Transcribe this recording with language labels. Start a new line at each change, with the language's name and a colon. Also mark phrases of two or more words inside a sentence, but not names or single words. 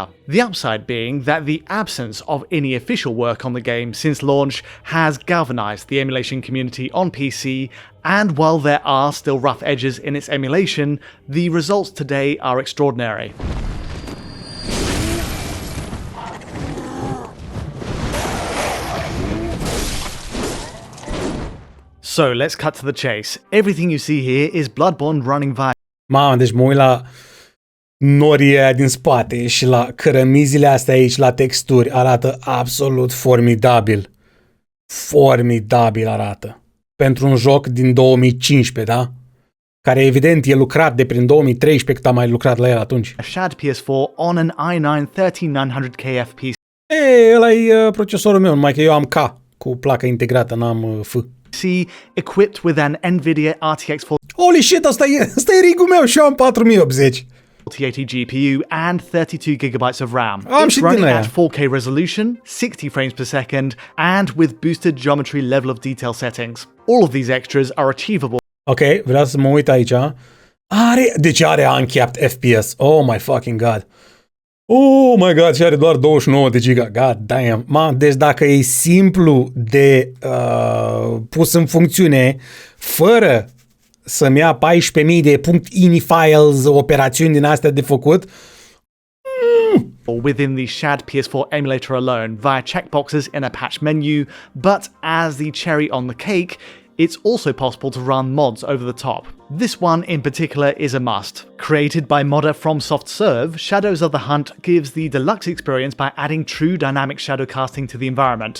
English: The upside being that the absence of any official work on the game since launch has galvanized the emulation community on PC, and while there are still rough edges in its emulation, the results today are extraordinary. So let's cut to the chase. Everything you see here is Bloodborne running via...
Romanian: Mamă, deci mă uit la norii aia din spate și la cărămizile astea aici, la texturi, arată absolut formidabil. Formidabil arată. Pentru un joc din 2015, da? Care evident e lucrat de prin 2013, cât am mai lucrat la el atunci.
English: A Shad PS4 on an i9-13900K FPS.
Romanian: Ăla e procesorul meu, numai că eu am K cu placă integrată, n-am F.
English: Equipped with an Nvidia RTX 4080 Holy shit,
Romanian: asta e rigul meu și eu am 4080.
English: GPU and 32GB of RAM. Am It's running at 4K resolution, 60 frames per second, and with boosted geometry level of detail settings. All of these extras are achievable.
Romanian: Ok, vreau să mă uit aici. Deci are
English: uncapped FPS. Oh my fucking god. Oh my god,
Romanian: și are doar 29 de giga.
English: God damn.
Romanian: Deci dacă e simplu de pus în funcțiune, fără să-mi ia 14.000 de
English: .ini files,
Romanian: operațiuni din astea de făcut,
English: within the Shad PS4 emulator alone via checkboxes in a patch menu, but as the cherry on the cake, it's also possible to run mods over the top. This one in particular is a must. Created by modder FromSoft, Shadows of the Hunt gives the deluxe experience by adding true dynamic shadow casting to the environment.